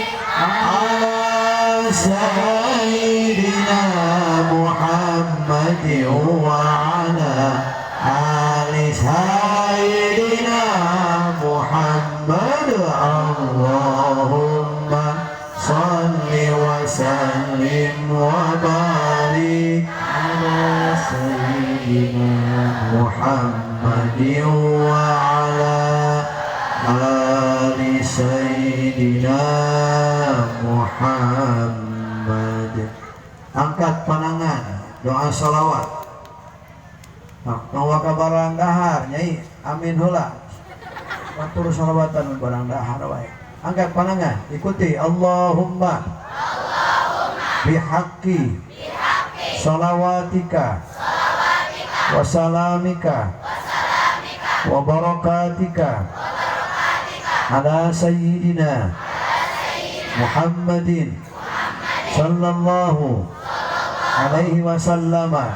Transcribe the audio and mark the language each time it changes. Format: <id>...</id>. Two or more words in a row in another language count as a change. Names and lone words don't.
<ar>على سيدنا محمد وعلى آل سيدنا محمد اللهم صل وسلم وبارك على سيدنا محمد وعلى آل سيدنا Muhammad.</ar> <su>Angkat panangan, doa salawat. Nawa ka barang dahar nyai, amin heula. Batur salawatan barang dahar wae. Angkat panangan, ikuti</su> <ar>اللهم بحق صلواتك وسلامك وبركاتك على سيدنا محمد صلى الله عليه وسلم.</ar>